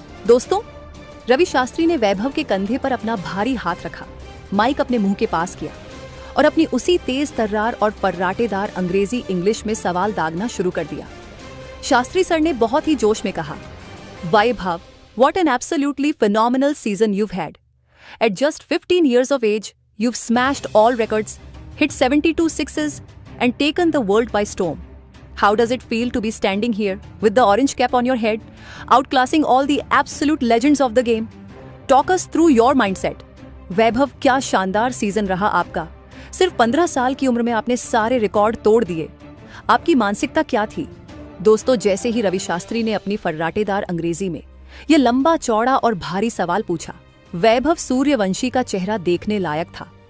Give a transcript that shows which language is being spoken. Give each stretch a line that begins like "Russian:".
Hindi: दोस्तों, रवि शास्त्री ने वैभव के कंधे पर अपना भारी हाथ रखा, माइक अपने मुंह के पास किया और अपनी उसी तेज तर्रार और फर्राटेदार अंग्रेजी इंग्लिश में सवाल दागना शुरू कर दिया।
English: Shastri sir ने बहुत ही जोश में कहा, Vaibhav, what an absolutely phenomenal season you've had. At just 15 years of age, you've smashed all records, hit 72 sixes and taken the world by storm. How does it feel to be standing here with the orange cap on your head, outclassing all the absolute legends of the game? Talk us through your mindset.
Hindi: वैभव, क्या शानदार season रहा आपका। सिर्फ 15 साल की उम्र में आपने सारे रिकॉर्ड तोड़ दिए। आपकी मानसिकता क्या थी? दोस्तों, जैसे ही रवि शास्त्री ने अपनी फर्राटेदार अंग्रेजी में यह लंबा चौड़ा और भारी सवाल पूछा, वैभव सूर्यवंशी का चेहरा देखने लायक था।